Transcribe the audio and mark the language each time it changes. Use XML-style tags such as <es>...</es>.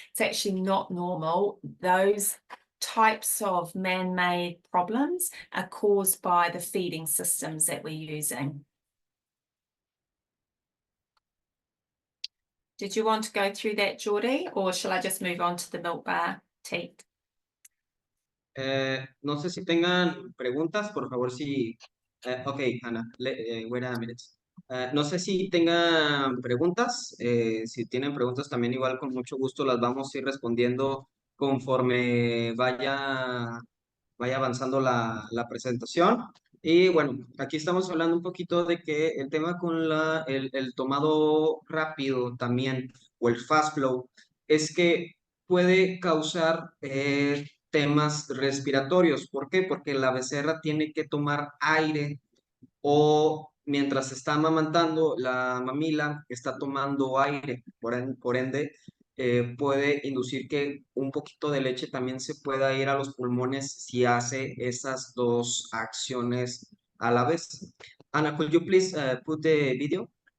<en>It's actually not normal. Those types of man-made problems are caused by the feeding systems that we're using. Did you want to go through that, Geordie, or shall I just move on to the milk bar teat?</en> <es>No sé si tengan preguntas, por favor, si... ok, Ana,</es> <en>wait a minute.</en> <es>No sé si tengan preguntas. Si tienen preguntas, también igual con mucho gusto las vamos a ir respondiendo conforme vaya avanzando la presentación. Y bueno, aquí estamos hablando un poquito de que el tema con el tomado rápido también, o el fast flow, es que puede causar temas respiratorios. ¿Por qué? Porque la becerra tiene que tomar aire o mientras está amamantando, la mamila está tomando aire, por ende, puede inducir que un poquito de leche también se pueda ir a los pulmones si hace esas dos acciones a la vez.</es> <en>Ana, could you please put the video?</en>